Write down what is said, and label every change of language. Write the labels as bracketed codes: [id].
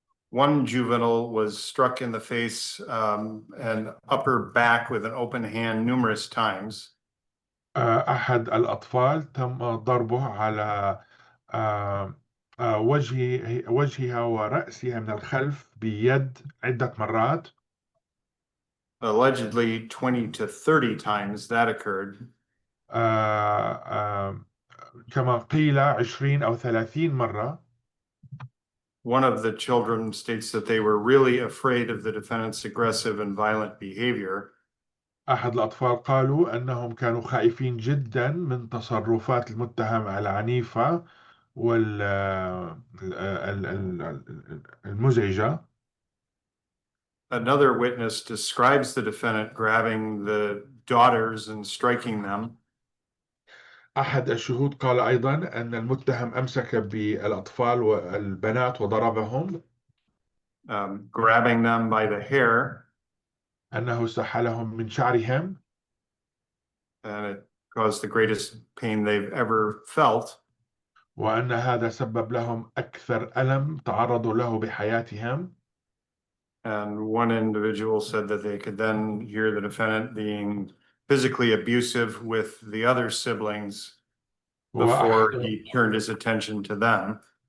[en] One juvenile was struck in the face and upper back with an open hand numerous times. [ar] أحد الأطفال تم ضربه على وجهها ورأسها من الخلف بيد عدة مرات. [en] Allegedly 20 to 30 times that occurred. [ar] كما قيل 20 أو 30 مرة. [en] One of the children states that they were really afraid of the defendant's aggressive and violent behavior. [ar] أحد الأطفال قالوا أنهم كانوا خائفين جدا من تصرفات المتهم العنيفة والمزعجة. [en] Another witness describes the defendant grabbing the daughters and striking them. [ar] أحد الشهود قال أيضا أن المتهم أمسك بالأطفال والبنات وضربهم. [en] Grabbing them by the hair. [ar] أنه سحلهم من شعرهم. [en] And it caused the greatest pain they've ever felt. [ar] وأن هذا سبب لهم أكثر ألم تعرضوا له بحياتهم. [en] And one individual said that they could then hear the defendant being physically abusive with the other siblings before he turned his attention to them.